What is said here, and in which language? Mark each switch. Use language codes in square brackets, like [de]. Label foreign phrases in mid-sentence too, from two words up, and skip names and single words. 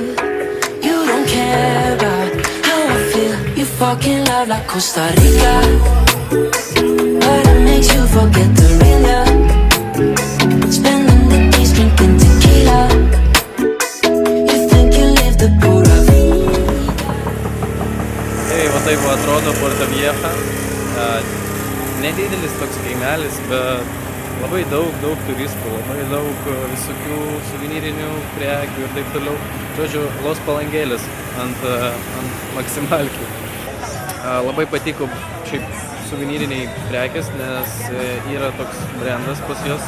[en] You don't care about how I feel. You fucking love like Costa Rica, but it makes you forget the real ya. Spending the days drinking tequila. You think you live the [es] pura vida. [lt] Va taip atrodo Puerto Vieja. Nedidelis toks kaimelis, bet labai daug turistų, labai daug visokių suvenyrinių prekių ir taip toliau. Žodžiu, Los Palangėlis ant Maksimalkių. Labai patiko šiaip suvenyriniai prekės, nes yra toks brandas pas jos.